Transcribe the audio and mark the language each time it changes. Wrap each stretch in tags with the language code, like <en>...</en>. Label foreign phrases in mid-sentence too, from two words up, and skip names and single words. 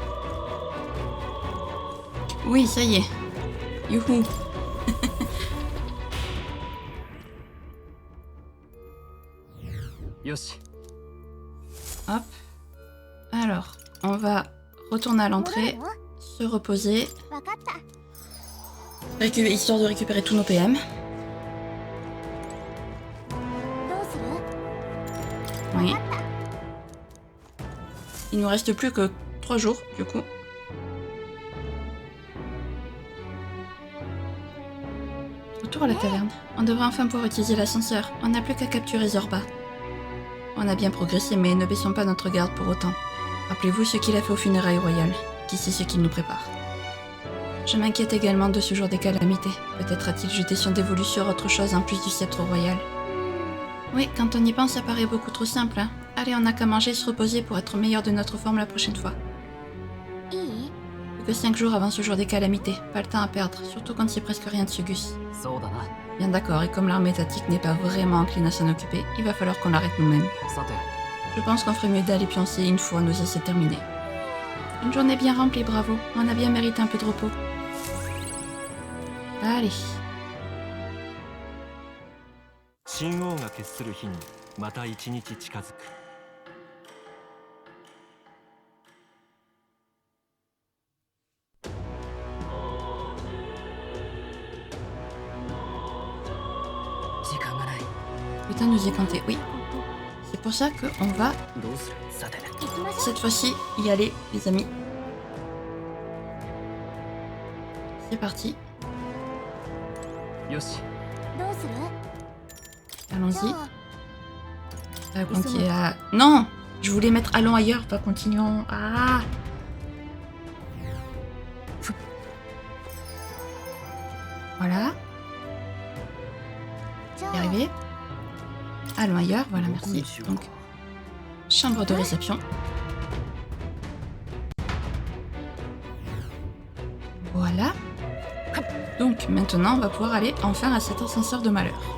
<fr>Oui, ça y est. Youhou. Yoshi. Hop. Alors, on va retourner à l'entrée, se reposer,</fr> <ja>わかった。</ja> <fr>histoire de récupérer tous nos PM.</fr> <ja>どうする？</ja> <fr>Oui.</fr> <ja>わかった。</ja> <fr>Il nous reste plus que 3 jours, du coup. Retour à la taverne. On devrait enfin pouvoir utiliser l'ascenseur. On n'a plus qu'à capturer Zorba. On a bien progressé, mais ne baissons pas notre garde pour autant. Rappelez-vous ce qu'il a fait aux funérailles royales. Qui sait ce qu'il nous prépare? Je m'inquiète également de ce jour des calamités. Peut-être a-t-il jeté son dévolu sur autre chose en plus du sceptre royal. Oui, quand on y pense, ça paraît beaucoup trop simple, hein. Allez, on n'a qu'à manger et se reposer pour être meilleur de notre forme la prochaine fois.</fr> <ja>いい？</ja> <fr>Plus que 5 jours avant ce jour des calamités. Pas le temps à perdre, surtout quand il n'y a presque rien dessus, Gus.</fr> <ja>そうだな。</ja> <fr>Bien d'accord, et comme l'armée étatique n'est pas vraiment encline à s'en occuper, il va falloir qu'on l'arrête nous-mêmes.</fr> <ja>さて、</ja> <fr>Je pense qu'on ferait mieux d'aller pioncer une fois nos essais terminés. Une journée bien remplie, bravo. On a bien mérité un peu de repos. Allez.</fr> <ja>神王が決する日にまた一日近づく。時間がない。</ja> <fr>Putain, nous y compter, oui. C'est pour ça qu'on va,</fr> <ja>どうする？さて、行きましょう。</ja> <fr>cette fois-ci, y aller, les amis. C'est parti.</fr> <ja>よし。どうする？</ja> <fr>Allons-y.</fr> <ja>じゃあ</ja> <fr>Continuer à... Non! Je voulais mettre allons ailleurs, pas continuons. Ah! Voilà,</fr> <ja>じゃ</ja> <fr>y</fr> <ja>あ</ja> <fr>arrivé. Allons ailleurs, voilà,</fr> <ja>どこに</ja> <fr>merci.</fr> <ja>しようか</ja> <fr>Donc, chambre de réception. Voilà. Donc, maintenant, on va pouvoir aller enfin à cet ascenseur de malheur.</fr>